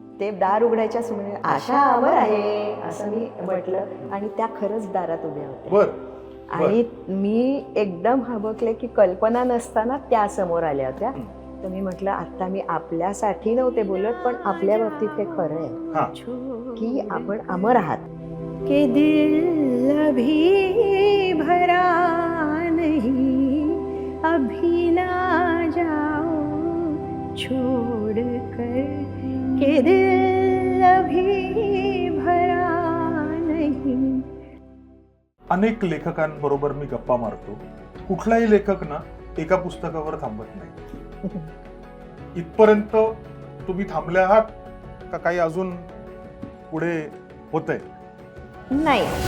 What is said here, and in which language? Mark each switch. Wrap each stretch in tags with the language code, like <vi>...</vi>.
<mr>ते दार उघडायच्या समोर आशा अमर आहे असं मी म्हटलं आणि त्या खरंच दारात उभ्या होत्या. आणि मी एकदम हबकले की कल्पना नसताना त्या समोर आल्या होत्या. तर मी म्हटलं आता मी आपल्यासाठी नव्हते बोलत, पण आपल्या बाबतीत ते खरं आहे की आपण अमर आहात.</mr> <hi>के दिल अभी भरा नहीं, अभी ना जाओ छोड़ कर, के दिल अभी भरा नहीं.</hi> <mr>अनेक लेखकांबरोबर मी गप्पा मारतो. कुठलाही लेखक ना एका पुस्तकावर थांबत नाही. इथपर्यंत तुम्ही थांबले आहात का काही अजून पुढे होतंय? नाही.</mr>